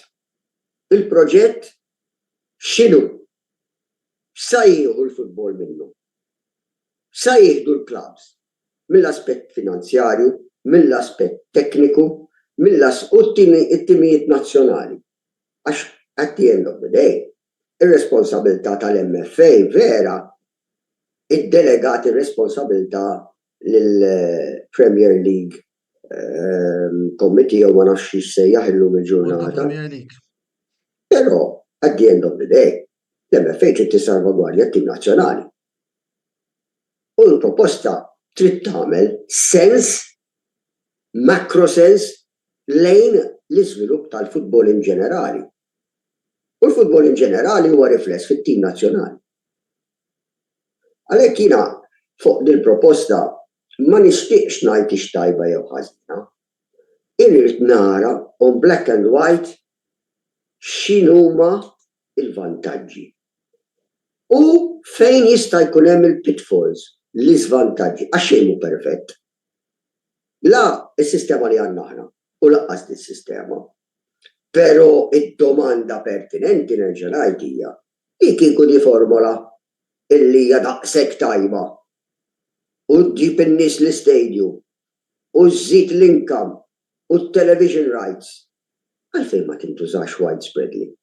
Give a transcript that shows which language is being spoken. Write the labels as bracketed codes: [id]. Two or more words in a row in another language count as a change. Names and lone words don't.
[mt] Il-proġett x'inhu? Sa jieħu l-futbol minnu? Sa jieħdu l-clubs? Mill-aspett finanzjarju, mill-aspett tekniku, it-timijiet nazzjonali. Għax [en] at the end of the day, [mt] ir-responsabilità tal-MFA vera id-delegat ir-responsabilità lill-Premier League Committee u ma nafx jissejjaħ illum il-ġurnata. Però [en] at the end of the day, [mt] l-MFA trid tissalvagwardja t-tim nazzjonali. U l-proposta trid tagħmel sens, macro sens lejn l-iżvilupp tal-futbol in ġenerali. U l-futbol in ġenerali huwa rifless fit-tim nazzjonali. Għalhekk jiena fuq din proposta ma nixtieqx ngħid ix tajba jew ħażina. Irid nara [en] on black and white [mt] x'inhuma il-vantaġġi. U fejn jista' jkun hemm il-pitfalls, l-iżvantaġġi, għax xejn hu perfett. La s-sistema li għandna aħna u laqqas dis-sistema. Però id-domanda pertinenti nerġa' ngħid hija li kieku di formola illi hija daqshekk tajba u tġib in-nies l-istadium u żżid l-income u t- [en] television rights [mt] għalfejn ma tintużax widespreadly.